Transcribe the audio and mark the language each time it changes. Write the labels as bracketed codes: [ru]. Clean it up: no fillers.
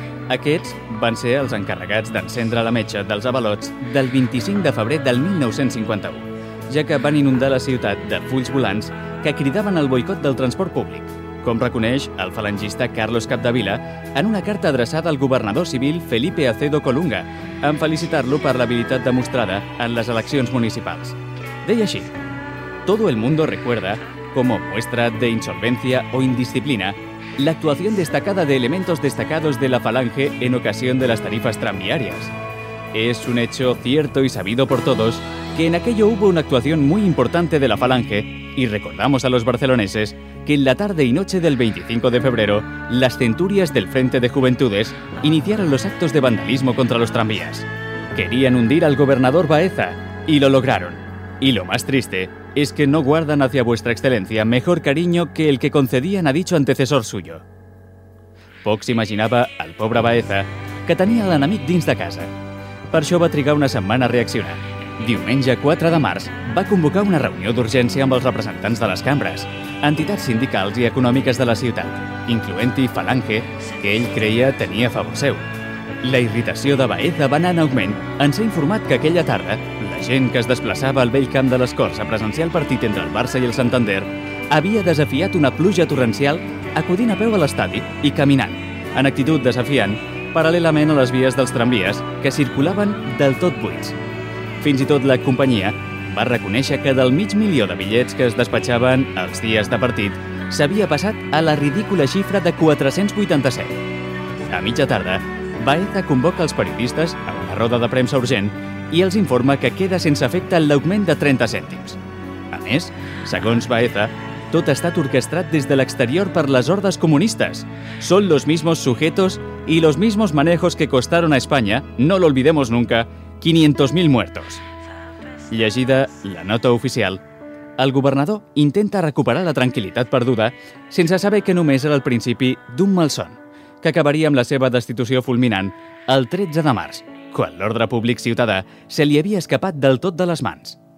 [ca] Aquests van ser els encarregats d'encendre la metxa dels avalots del 25 de febrer del 1951, ja que van inundar la ciutat de fulls volants que cridaven al boicot del transport públic, com reconeix el falangista Carlos Capdevila en una carta adreçada al governador civil Felipe Acedo Colunga, en felicitar-lo per l'habilitat demostrada en les eleccions municipals. Deia així: [es] "Todo el mundo recuerda, como muestra de insolvencia o indisciplina, la actuación destacada de elementos destacados de la Falange en ocasión de las tarifas tranviarias. Es un hecho cierto y sabido por todos que en aquello hubo una actuación muy importante de la Falange y recordamos a los barceloneses que en la tarde y noche del 25 de febrero las centurias del Frente de Juventudes iniciaron los actos de vandalismo contra los tranvías. Querían hundir al gobernador Baeza y lo lograron. Y lo más triste es que no guardan hacia vuestra excelencia mejor cariño que el que concedían a dicho antecesor suyo". [ca] Pocs imaginava al pobre Baeza que tenia l'enemic dins de casa. Per això va trigar una setmana a reaccionar. Diumenge 4 de març va convocar una reunió d'urgència amb els representants de les cambres, entitats sindicals i econòmiques de la ciutat, incloent-hi Falange, que ell creia tenia a favor seu. La irritació de Baeza va anar en augment en ser informat que aquella tarda la gent que es desplaçava al vell camp de les Corts a presenciar el partit entre el Barça i el Santander havia desafiat una pluja torrencial acudint a peu a l'estadi i caminant, en actitud desafiant, paral·lelament a les vies dels tramvies que circulaven del tot buits. Fins i tot la companyia va reconèixer que del 500.000 de bitllets que es despatxaven els dies de partit s'havia passat a la ridícula xifra de 487. A mitja tarda, Baeza convoca els periodistes a una roda de premsa urgent i els informa que queda sense efecte l'augment de 30 cèntims. A més, segons Baeza, tot ha estat orquestrat des de l'exterior per les hordes comunistes. [es] Són los mismos sujetos y los mismos manejos que costaron a España, no lo olvidemos nunca, 500.000 muertos. [ca] Llegida la nota oficial, el governador intenta recuperar la tranquil·litat perduda sense saber que només era el principi d'un malson que acabaria amb la seva destitució fulminant el 13 de març, quan l'ordre públic ciutadà se li havia escapat del tot de les mans.